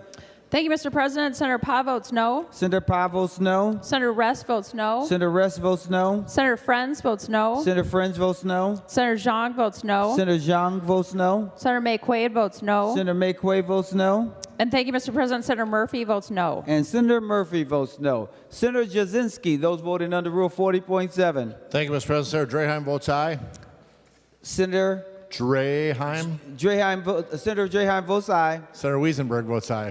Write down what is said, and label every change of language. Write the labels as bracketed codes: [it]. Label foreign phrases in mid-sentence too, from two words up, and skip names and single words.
[en] Thank you, Mr. President. Senator Pa votes no. Senator Pa votes no. Senator Rest votes no. Senator Rest votes no. Senator Friends votes no. Senator Friends votes no. Senator Zhang votes no. Senator Zhang votes no. Senator May Quaid votes no. Senator May Quaid votes no. And thank you, Mr. President. Senator Murphy votes no. And Senator Murphy votes no. Senator Jasinski, those voting under Rule 40.7. Thank you, Mr. President. Senator Draheim votes aye. Senator Draheim. Senator Draheim votes aye. Senator Wiesenberg votes aye.